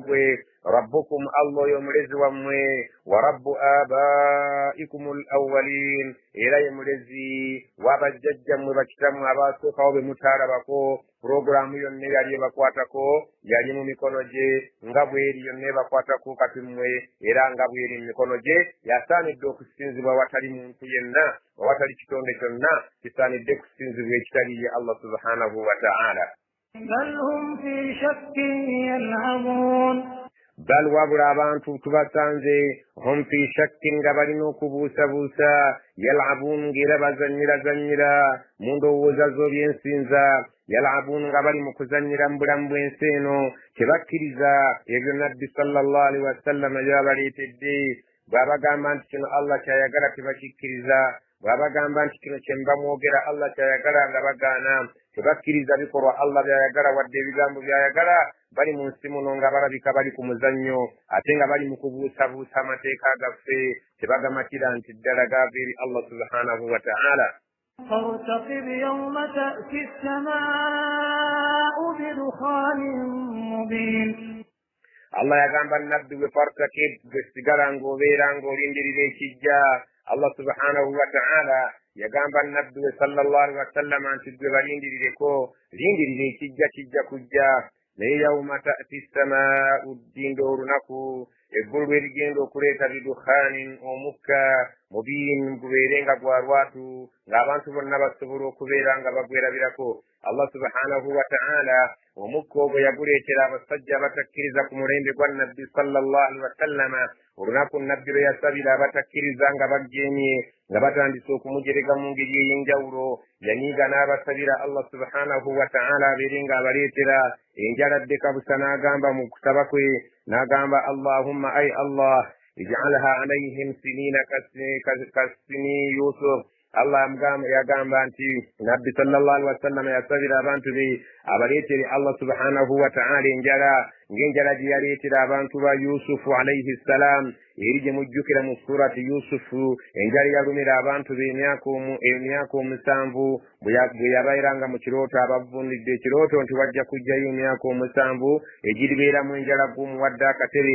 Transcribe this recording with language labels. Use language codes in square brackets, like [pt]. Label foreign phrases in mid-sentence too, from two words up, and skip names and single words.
[lg] gwe [ar] ربكم الله [lg] oyo mulezi wammwe [ar] ورب آبائكم الأولين [lg] era ye mulezi w'abajjajjammwe bakitammwe abaasookawo be mutaalabako puroguramu yonna yali ebakwatako yali mu mikono gye nga bw'eri yonna ebakwatako kati mmwe era nga bw'eri mu mikono gye yasaanidde okusinzibwa watali muntu yenna watali kitonde kyonna kisaanidde kusinzibwa ekitali ye Allah [ar] سبحانه وتعالى. بل هم في شك يلعبون [lg] bal wabula abantu tubasanze [ar] هم في شك [lg] nga balina okubuusabuusa yal'abun ng'era bazannyira mu ndowooza z'ebyensinza yal'abun nga bali mu kuzannyira mu bulamu bw'ensi eno tebakkiriza ebyo nabbi [ar] صلى الله عليه وسلم [lg] byabaleetedde bw'abagamba nti kino Allah kyayagala tebakikkiriza bw'abagamba nti kino kye mbamwogera Allah kyayagala nga bagaana tebakkiriza bikolwa Allah byayagala wadde ebigambo byayagala bali mu nsi muno nga balabika bali ku muzannyo ate nga bali mu kubuusabuusa amateeka gaffe tebagamatira nti ddala gaava eri Allah [ar] سبحانه وتعالى. فارتقب يوم تأتي السماء بدخان مبين. [lg] Allah yagamba nabbi we fartakib gwe sigala ng'obeera ng'olindirira ekijja. Allah [ar] سبحانه وتعالى [lg] yagamba nabbi we [ar] صلى الله عليه وسلم [lg] nti gwe balindirireko lindirira ekijja kijja kujja naye [ar] يوم تأتي السماء [lg] ddindo olunaku eggulu lwerigenda okuleeta bidukhanin omukka mubiin gubeerenga gwa lwatu ng'abantu bonna basobola okubeera nga bagwerabirako. Allah [ar] سبحانه وتعالى [lg] omukka ogwo yaguleetera abasajja abatakkiriza ku mulembe gwa nabbi [ar] صلى الله عليه وسلم [lg] olunaku nabbi lwe yasabira abatakkiriza nga baggyeemye nga batandise okumujerega mu ngeri ey'enjawulo yanyiiga n'abasabira Allah [ar] سبحانه وتعالى [lg] abeere ng'abaleetera enjala ddeka busa n'agamba mu kusaba kwe n'agamba Allahumma ay Allah [ar] اجعلها عليهم سنين كسني يوسف. [lg] Allah yagamba nti nabbi [ar] صلى الله عليه وسلم [lg] yasabira abantu be abaleetere Allah [ar] سبحانه وتعالى [lg] enjala ng'enjala gye yaleetera abantu ba Yusufu [ar] عليه السلام [lg] eri gye mujjukira mu surati Yusufu enjala yalumira abantu be emyaka omusanvu bwe yabaeranga mu kirooto abavundidde ekirooto nti wajja kujjayo emyaka omusanvu egiribeeramu enjala gumuwadde akatere.